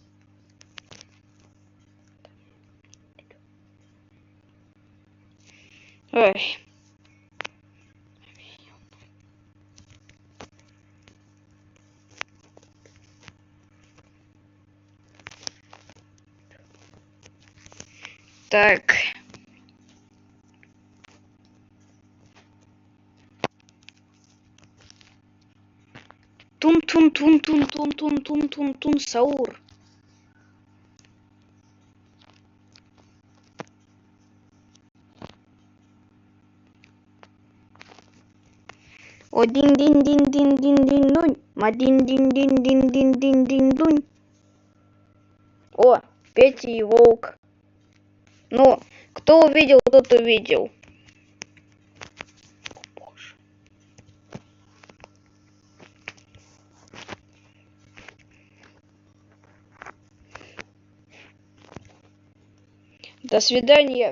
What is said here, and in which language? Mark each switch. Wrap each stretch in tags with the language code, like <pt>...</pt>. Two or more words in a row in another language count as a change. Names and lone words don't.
<ru>Ой. Так. Тун-тун-тун-тун-тун-тун-тун-тун-тун, Саур. Один-дин-дин-дин-дин-дин-дунь. Один-дин-дин-дин-дин-дин-дин-дунь. О, Петя и Волк. Ну, кто увидел, тот увидел. До свидания.</ru>